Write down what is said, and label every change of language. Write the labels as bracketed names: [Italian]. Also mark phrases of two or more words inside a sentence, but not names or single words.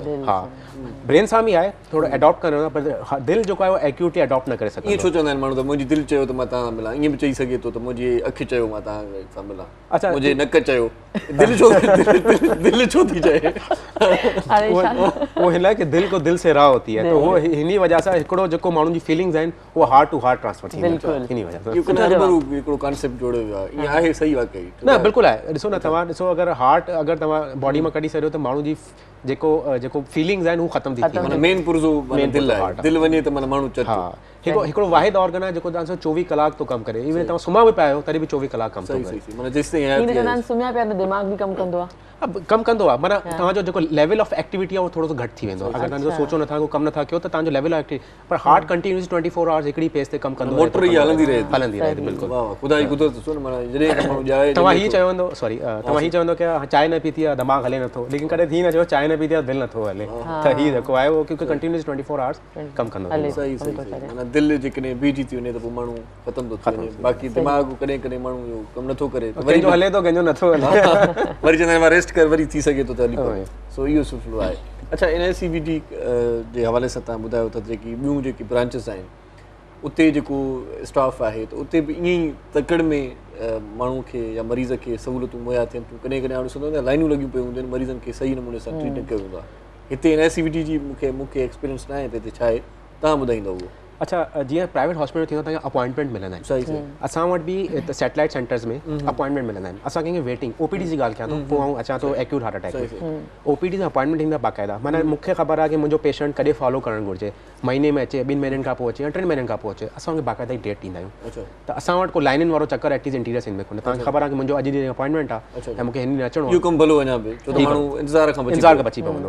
[Sindhi] हा ब्रेन सां बि आहे थोरो एडॉप्ट करणो आहे पर दिलि जेको आहे उहो एक्यूटली एडॉप्ट न करे ईअं सघंदो छो चवंदा आहिनि माण्हू त मुंहिंजी दिलि चयो त मां तव्हां सां मिलां ईअं बि चई सघे थो त मुंहिंजी अखि चयो मां तव्हां सां मिलां अच्छा मुंहिंजे नक चयो दिलि छो दिलि छो थी चए हाणे छा वो हिन लाइ कि [Urdu] दिलि को दिलि से राह होती है [Sindhi] तो वो हिन वजह सां हिकिड़ो जेको माण्हुनि जी फीलिंग्स आहिनि उहो [English] heart to heart transfer [Sindhi] थींदी बिल्कुलु। हिन वजह सां इहो कॾहिं हरभरू हिकिड़ो कॉन्सेप्ट जोड़ियो वियो आहे ईअं आहे सही वाकई न बिल्कुलु आहे ॾिसो न तव्हां ॾिसो अगरि हार्ट अगरि तव्हां बॉडी मां कढी छॾियो त माण्हू जी जेको फीलिंग्स आहिनि उहे ख़तम थी थी माना मेन पुर्ज़ो माना Main दिलि पुर्ज़ो आहे heart आहे। दिलि वञे त माना माण्हू चर्चो हा हिकिड़ो वाहिद ऑर्गन आहे जेको तव्हां सां 24 कलाक थो कमु करे इवन तव्हां सुम्हा बि पिया आहियो तॾहिं बि 24 कलाक कमु थो सही करे सही सही माना जेसि ताईं ईअं हयाती चवंदा आहे आहिनि सुम्हिया पिया त दिमाग़ बि कमु कंदो आहे। अब कमु कंदो आहे माना तव्हांजो जेको [English] level of activity [Sindhi] आहे उहो थोरो सो घटि थी वेंदो अगरि तव्हां सोचो नथा को कमु नथा कयो त तव्हांजो [English] level of activity [Sindhi] पर हार्ट [English] continuous 24 hours [Sindhi] हिकिड़ी पेस ते कमु कंदो मोटर ई हलंदी रहे थी। हलंदी रहे थी बिल्कुलु वाह वाह ख़ुदा जी कुदरत ॾिसो न माना जॾहिं खां माण्हू ॼाए तव्हां हीअ चवंदो सॉरी तव्हां हीअ चवंदो की चांहि न पीती आहे दिमाग़ हले नथो लेकिन कॾहिं थी न चयो चांहि न पीती आहे दिलि नथो हले त हीअ जेको आहे उहो क्योंकि [English] continuous 24 hours [Sindhi] कमु कंदो हले। सही सही सही माना दिलि जेकॾहिं बीठी थी वञे त पोइ माण्हू ख़तमु थो थी वञे बाक़ी दिमाग़ कॾहिं कॾहिं माण्हू इहो कमु नथो करे त वरी कंहिंजो हले थो कंहिंजो नथो हले वरी चवंदा आहिनि रेस्ट कर वरी थी सघे थो त हली पए सो इहो सिलसिलो आहे अच्छा NICVD जे हवाले सां तव्हां ॿुधायो त जेकी ॿियूं जेकी ब्रांचिस आहिनि उते जेको स्टाफ आहे त उते बि ईअं ई तकड़ में माण्हू खे या मरीज़ खे सहूलियतूं मुहैया थियनि थियूं कॾहिं कॾहिं हाणे ॾिसंदो न लाइनूं लॻियूं पियूं हूंदियूं आहिनि मरीज़नि खे सही नमूने सां ट्रीट न कयो वेंदो आहे हिते NICVD जी मूंखे एक्सपीरियंस न आहे त हिते छा आहे तव्हां ॿुधाईंदव उहो अच्छा जीअं [English] private hospital [Sindhi] थींदो तव्हांखे अपॉइंटमेंट मिलंदा आहिनि सही सही असां वटि बि [English] satellite centers [Sindhi] में अपॉइंटमेंट मिलंदा आहिनि असां कंहिंखे [English] waiting OPD [Sindhi] जी ॻाल्हि कयां थो पोइ आउं अचां थो [English] acute heart attack OPD [Sindhi] जी अपॉइंटमेंट ईंदा बाक़ाइदा माना मूंखे ख़बर आहे कि मुंहिंजो पेशेंट कॾहिं फॉलो करणु घुरिजे महीने में अचे 2 महीननि खां पोइ अचे या 3 महीननि खां पोइ अचे असां हुनखे बाक़ाइदा ई डेट ॾींदा आहियूं अच्छा त असां वटि को लाइनिन वारो चकर एटलीस्ट [English] interior scene [Sindhi] में कोन्हे तव्हांखे ख़बर आहे कि मुंहिंजो अॼु जी अपॉइंटमेंट आहे ऐं मूंखे हिन ॾींहुं अचिणो इहो कमु भलो अञा बि छो त माण्हू इंतज़ार खां इंतज़ार खां बची पवंदो